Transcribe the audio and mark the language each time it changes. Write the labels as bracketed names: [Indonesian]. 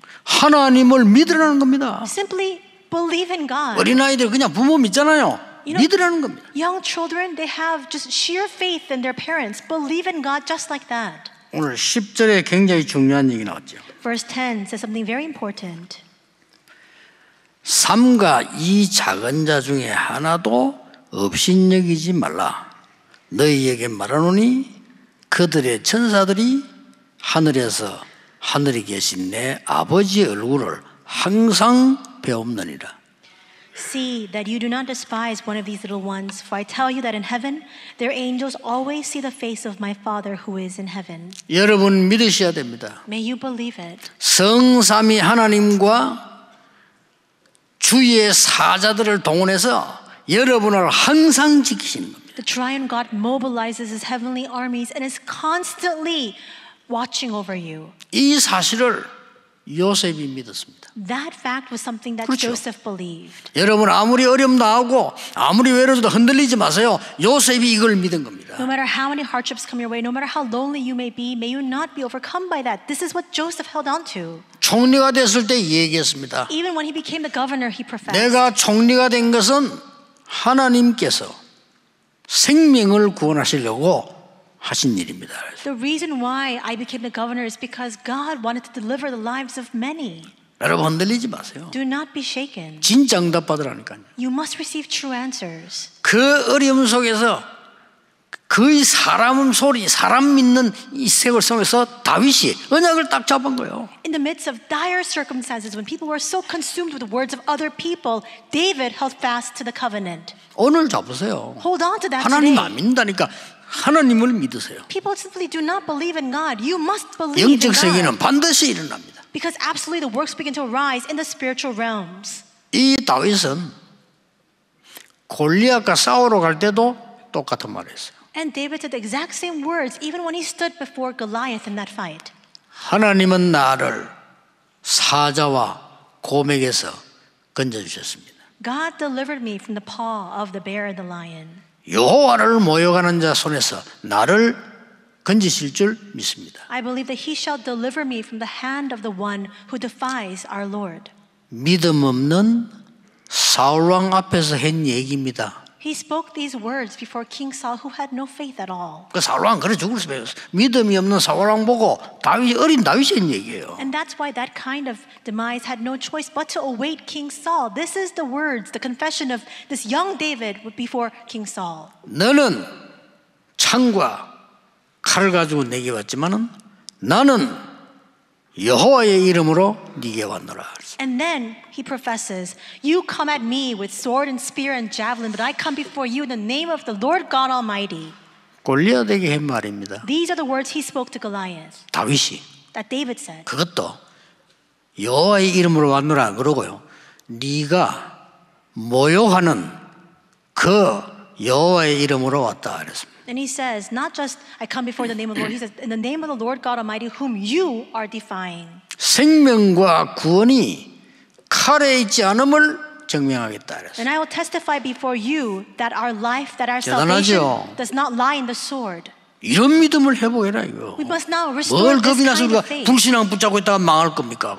[Korean] 하나님을 믿으라는 겁니다. [English] Simply believe in God. [Korean] 어린아이들 그냥 부모 믿잖아요. 믿으라는 겁니다. [English] Young children, they have just sheer faith in their parents. Believe in God just like that. [Korean] 오늘 10절에 굉장히 중요한 얘기 나왔죠. [English] Verse 10 says something very important. [Korean] 삼가 이 작은 자 중에 하나도 업신여기지 말라. 너희에게 말하노니 그들의 천사들이 하늘에서 하늘에 계신 내 아버지의 얼굴을 항상 배옵느니라. [English] See that you do not despise one of these little ones, for I tell you that in heaven their angels always see the face of my Father who is in heaven. [Korean] 여러분 믿으셔야 됩니다. [English] May you believe it. [Korean] 성삼위 하나님과 주의 사자들을 동원해서 여러분을 항상 지키시는 겁니다. [English] The triune God mobilizes his heavenly armies and is constantly watching over you. [Korean] 이 사실을 요셉이 믿었습니다. [English] That fact was something that [Korean] 그렇죠. [English] Joseph believed. [Korean] 여러분 아무리 어려움 나오고 아무리 외로워도 흔들리지 마세요. 요셉이 이걸 믿은 겁니다. [English] No matter how many hardships come your way, no matter how lonely you may you not be overcome by that. This is what Joseph held on to. [Korean] 총리가 됐을 때 얘기했습니다. [English] Even when he became the governor, he professed. [Korean] 내가 총리가 된 것은 하나님께서 생명을 구원하시려고 하신 일입니다. [English] The reason why I became the governor is because God wanted to deliver the lives of many. [Korean] 여러분 흔들리지 마세요. [English] Do not be shaken. [Korean] 진짜 응답 받으라니까요. [English] You must receive true answers. [Korean] 그 어려움 속에서 거의 사람 소리, 사람 믿는 이 세월 속에서 다윗이 언약을 딱 잡은 거예요. [English] In the midst of dire circumstances, when people were so consumed with the words of other people, David held fast to the covenant. [Korean] 오늘 잡으세요. [English] Hold on to that [Korean] 하나님 [English] today. [Korean] 안 믿는다니까 하나님을 믿으세요. [English] People simply do not believe in God. You must believe in [Korean] 영적 세계는 [English] God. [Korean] 반드시 일어납니다. [English] Because absolutely the works begin to arise in the spiritual realms. [Korean] 이 다윗은 골리앗과 싸우러 갈 때도 똑같은 말을 했어요. [English] And David said the exact same words even when he stood before Goliath in that fight. [Korean] 하나님은 나를 사자와 곰에게서 건져주셨습니다. [English] God delivered me from the paw of the bear and the lion. [Korean] 여호와를 모욕하는 자 손에서 나를 건지실 줄 믿습니다. [English] I believe that he shall deliver me from the hand of the one who defies our Lord. [Korean] 믿음 없는 사울 왕 앞에서 한 얘기입니다. [English] He spoke these words before King Saul, who had no faith at all. [Korean] 그 사울 왕 그래 죽을 수밖에 없어요. 믿음이 없는 사울 왕 보고 어린 다윗이 한 얘기예요. [English] And that's why that kind of demise had no choice but to await King Saul. This is the words, the confession of this young David before King Saul. [Korean] 너는 창과 칼을 가지고 내게 왔지만은 나는 여호와의 이름으로 네게 왔노라. [English] And then he professes, you come at me with sword and spear and javelin, but I come before you in the name of the Lord God Almighty. [Korean] 골리앗에게 한 말입니다. [English] These are the words he spoke to Goliath, [Korean] 다윗이 [English] that David said. [Korean] 그것도 여호와의 이름으로 왔노라 그러고요. 네가 모욕하는 그 여호와의 이름으로 왔다 그랬습니다. [English] And he says, not just I come before the name of the Lord, he says, in the name of the Lord God Almighty, whom you are defying. [Korean] 생명과 구원이 칼에 있지 않음을 증명하겠다 그랬어요. [English] And I will testify before you that our life, that our [Korean] 대단하죠. [English] salvation does not lie in the sword. [Korean] 이런 믿음을 회복해라 이거. [English] We must now restore [Korean] 뭘 [English] this [Korean] 겁이 나서 [English] kind [Korean] 우리가 [English] of faith. [Korean] 불신앙 붙잡고 있다가 망할 겁니까?